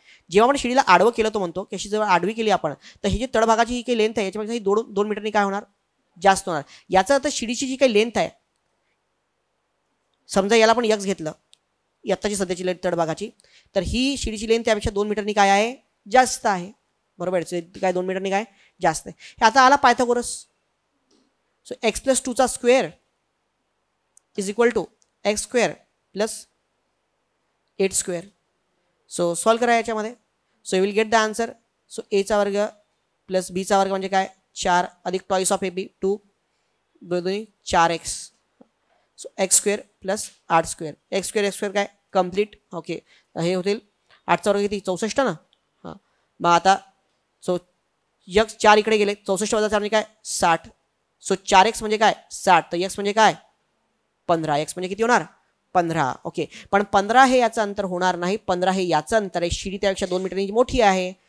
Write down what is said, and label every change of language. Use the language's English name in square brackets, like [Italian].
[Marathi] जेव्हा आपण शिडीला आडवं केलं तो म्हणतो की अशी जर आडवी केली आपण तर ही जी तळभागाची ही काही लेंथ आहे याच्यापेक्षा ही 2 मीटरनी काय होणार, जास्त होणार. याचा अर्थ शिडीची जी काही लेंथ आहे, समजा याला आपण x घेतलं, आत्ताची सध्याची लेंथ तळभागाची, तर ही शिडीची लेंथ त्यापेक्षा 2 मीटरनी काय आहे, जास्त आहे, बरोबर. काय 2 मीटरनी काय जास्त आहे. हे आता आला Pythagoras. [English] So x+2 square is equal to x square plus 8 square. [Marathi] So solve करा याच्यामध्ये. [English] So you will get the answer. [Marathi] So a वर्ग प्लस b वर्ग म्हणजे काय 4 अधिक toys of ab 2 2 4x. [English] So x square plus 8 square, x square काय complete. [Marathi] Okay, हे होतील 8चा वर्ग किती 64 ना. हां, मग आता सो x 4 इकडे गेले, 64 वजा 4 म्हणजे काय 60. सो 4x म्हणजे काय 60, तर x म्हणजे काय 15, x म्हणजे किती होणार 15. ओके, पण 15 हे याचं अंतर होणार नाही, 15 हे याचं अंतर आहे, शिडी त्यापेक्षा 2 मीटरनी मोठी आहे.